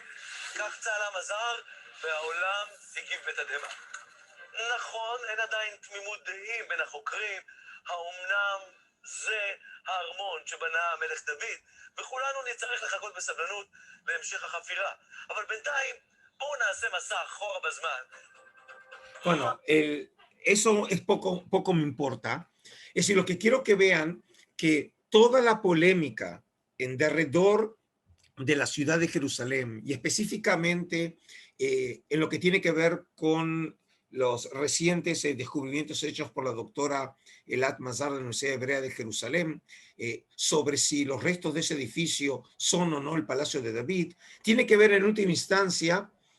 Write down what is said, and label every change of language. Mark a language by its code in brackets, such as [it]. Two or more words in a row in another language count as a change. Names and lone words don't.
[he] כך צהלה מזר והעולם הגיב בתדהמה. נכון, אין עדיין תמימות דעים בין החוקרים, האומנם זה הארמון שבנה המלך דוד, וכולנו נצטרך לחכות בסבלנות להמשך החפירה. אבל בינתיים בואו נעשה מסע אחורה בזמן. [es] Bueno, eso es poco me importa. Es decir, lo que quiero que vean que toda la polémica en derredor de la ciudad de Jerusalén y específicamente en lo que tiene que ver con los recientes descubrimientos hechos por la doctora Elat Mazar de la Universidad Hebrea de Jerusalén sobre si los restos de ese edificio son o no el Palacio de David, tiene que ver en última instancia